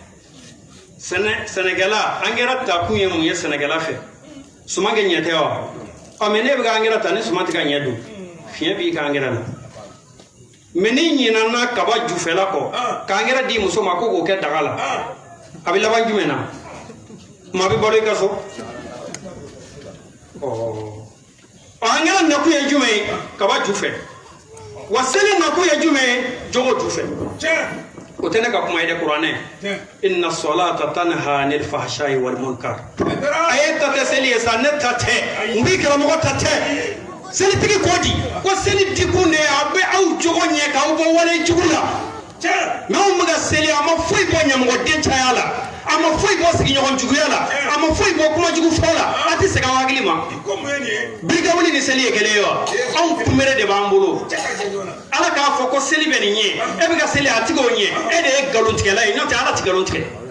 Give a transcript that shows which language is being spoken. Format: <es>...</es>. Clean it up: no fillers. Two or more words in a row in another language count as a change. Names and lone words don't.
<bm>sɛnɛkɛla angɛrɛ ta kun ye mun ye sɛnɛkɛla fɛ suman kɛ ɲɛ tɛ wa mais ne bɛ ka angɛrɛ ta ni suman tɛ ka ɲɛ dun fiɲɛ b'i ka angɛrɛ la mais ni ɲinana kaba jufɛla kɔ ka angɛrɛ di muso ma ko k'o kɛ daga la a bɛ laban jumɛn na maa bɛ balo i ka so angɛrɛ nakun ye jumɛn ye kaba jufɛ wa seli nakun ye jumɛn ye jogo jufɛ o tɛ ne ka kuma ye dɛ kuranɛ</bm> <ar>إن الصلاة تنهى عن الفحشاء والمنكر</ar> <bm>a ye ta tɛ seli ye sa ne ta tɛ n b'i karamɔgɔ ta tɛ selitigi ko di ko seli dikun de a bɛ aw jogo ɲɛ k'aw bɔ wale jugu la mais anw bɛ ka seli a ma foyi bɔ ɲɛmɔgɔden caya la a ma foyi bɔ sigiɲɔgɔn juguya la a ma foyi bɔ kuma jugu fɔ la a tɛ segin aw hakili ma birika wuli ni seli ye kelen ye wa anw kunbere de b'an bolo ala k'a fɔ ko seli bɛ nin ɲɛ e bɛ ka seli a tɛ k'o ɲɛ e de ye nkalontigɛla ye n'o tɛ ala tɛ nkalon tigɛ</bm>